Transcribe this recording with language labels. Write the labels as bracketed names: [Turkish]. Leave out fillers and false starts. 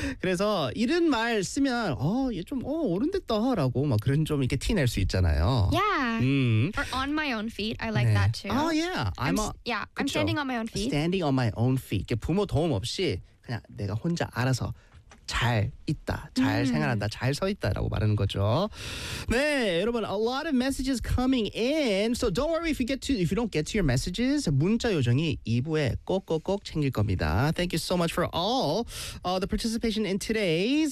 [Korean] 그래서 이런 말 쓰면 얘 좀 어른 됐다라고 막 그런 좀 이렇게 티 낼 수 있잖아요. [English] Yeah. Or on my own feet. I like 네. that too. Oh yeah. I'm standing on my own feet. Standing on my own feet. [Korean] 이렇게 부모 도움 없이 그냥 내가 혼자 알아서 잘 있다, 잘 생활한다, 잘 서 있다라고 말하는 거죠. 네, 여러분, [English] a lot of messages coming in. So don't worry if you don't get to your messages. [Korean] 문자 요정이 2부에 꼭꼭꼭 챙길 겁니다. [English] Thank you so much for all the participation in today's.